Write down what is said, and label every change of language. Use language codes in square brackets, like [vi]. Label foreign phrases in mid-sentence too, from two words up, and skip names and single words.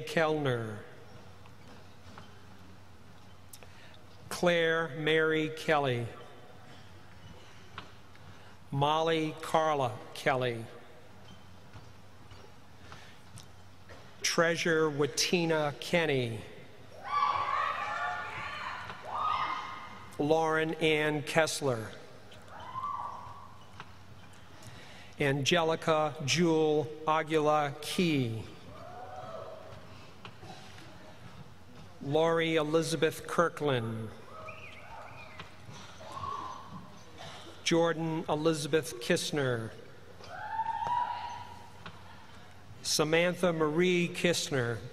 [en] Kellner, Claire Mary Kelly, Molly Carla Kelly, Treasure Watina Kenny, Lauren Ann Kessler, Angelica Jewel Aguila Key, Lori Elizabeth Kirkland, Jordan Elizabeth Kistner, Samantha Marie Kistner,